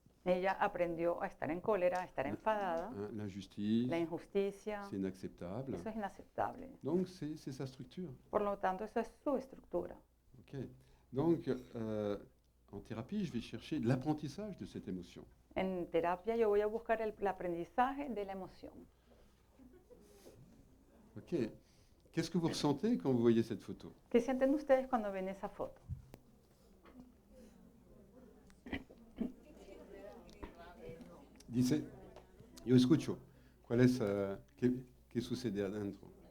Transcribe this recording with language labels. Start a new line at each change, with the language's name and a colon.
Spanish: Ella aprendió a estar en cólera, a estar enfadada.
French: hein, l'injustice,
Spanish: La injusticia,
French: c'est inacceptable.
Spanish: eso es inaceptable.
French: Donc, c'est sa structure.
Spanish: Por lo tanto, eso es su estructura. Ok.
French: Donc, en thérapie, je vais chercher l'apprentissage de cette émotion.
Spanish: En terapia yo voy a buscar el aprendizaje de la emoción. Ok.
French: Qu'est-ce que vous ressentez quand vous voyez cette photo?
Spanish: ¿Qué sienten ustedes cuando ven esa foto? Dice, io escucho. ¿Cuál es, qué sucede adentro?